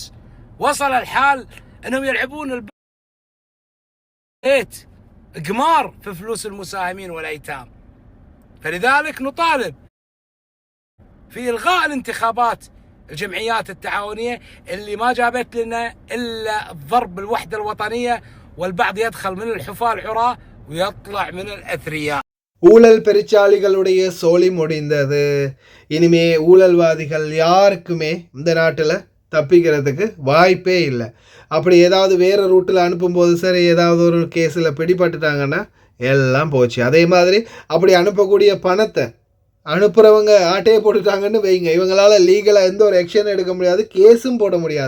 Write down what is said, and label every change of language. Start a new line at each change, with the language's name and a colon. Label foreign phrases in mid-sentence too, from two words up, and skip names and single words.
Arabic: وصل الحال أنهم يلعبون البيت قمار في فلوس المساهمين والأيتام. فلذلك نطالب في إلغاء الانتخابات الجمعيات التعاونية اللي ما جابت لنا إلا الضرب بالوحدة الوطنية، والبعض يدخل من الحفاة العراة ويطلع من الأثرياء.
Tamil: ஊழல் பெருச்சாளிகளுடைய சோழி முடிந்தது. இனிமே ஊழல்வாதிகள் யாருக்குமே இந்த நாட்டில் தப்பிக்கிறதுக்கு வாய்ப்பே இல்லை. அப்படி ஏதாவது வேறு ரூட்டில் அனுப்பும்போது சரி, ஏதாவது ஒரு கேஸில் பிடிபட்டுட்டாங்கன்னா எல்லாம் போச்சு. அதே மாதிரி அப்படி அனுப்பக்கூடிய பணத்தை அனுப்புகிறவங்க ஆட்டையை போட்டுட்டாங்கன்னு வைங்க, இவங்களால் லீகலாக எந்த ஒரு ஆக்ஷன் எடுக்க முடியாது, கேஸும் போட முடியாது.